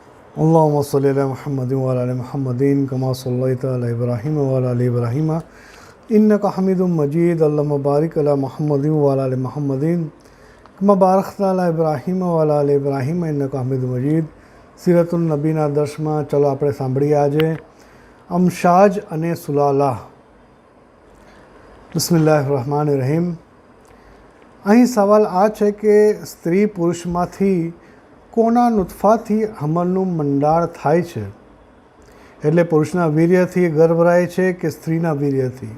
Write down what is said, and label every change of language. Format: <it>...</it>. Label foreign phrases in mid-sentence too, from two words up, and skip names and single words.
<ar>اللهم صل على محمد وعلى آل محمد كما صليت على إبراهيم وعلى آل إبراهيم إنك حميد مجيد. اللهم بارك على محمد وعلى آل محمد كما باركت على إبراهيم وعلى آل إبراهيم إنك حميد مجيد.</ar> <gu>सीरतुन नबीना દર્શમાં ચલો આપણે સાંભળીએ આજે અમશાજ અને સુલાલા।</gu> <ar>بسم الله الرحمن الرحيم.</ar> <gu>અહીં સવાલ આ છે કે સ્ત્રી પુરુષમાંથી કોના નુતફાથી હમલનું મંડાણ થાય છે, એટલે પુરુષના વીર્યથી ગર્ભ રહે છે કે સ્ત્રીના વીર્યથી?</gu>